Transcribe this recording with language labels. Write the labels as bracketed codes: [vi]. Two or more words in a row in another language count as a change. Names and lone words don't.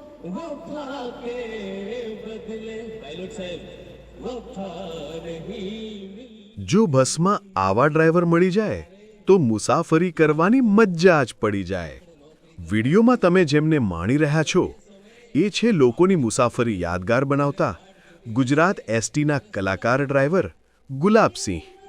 [hi] वफा के बदले पायलट साहब वफा नहीं मिली। [gu] જો બસમાં આવા ડ્રાઈવર મળી જાય તો મુસાફરી કરવાની મજા જ પડી જાય. વિડીયોમાં તમે જેમને માણી રહ્યા છો એ છે લોકોની મુસાફરી યાદગાર બનાવતા ગુજરાત એસટીના કલાકાર ડ્રાઈવર ગુલાબસિંહ.